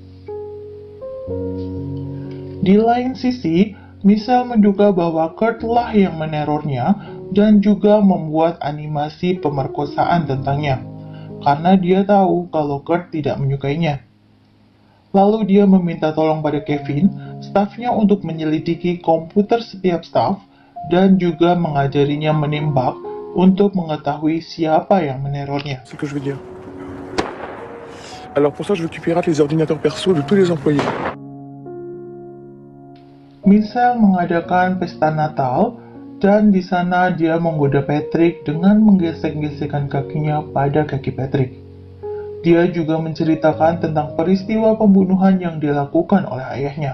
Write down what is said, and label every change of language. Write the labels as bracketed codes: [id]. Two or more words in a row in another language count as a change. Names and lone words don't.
[id] Di lain sisi, Michelle menduga bahwa Kurt lah yang menerornya dan juga membuat animasi pemerkosaan tentangnya, karena dia tahu kalau Kurt tidak menyukainya. Lalu dia meminta tolong pada Kevin, stafnya untuk menyelidiki komputer setiap staf, dan juga mengajarinya menembak untuk mengetahui siapa yang menerornya. [fr] C'est ce que je veux dire. Alors pour ça, je veux que tu pirates les ordinateurs perso de tous les employés. [id] Michelle mengadakan pesta Natal, dan di sana dia menggoda Patrick dengan menggesek-gesekkan kakinya pada kaki Patrick. Dia juga menceritakan tentang peristiwa pembunuhan yang dilakukan oleh ayahnya.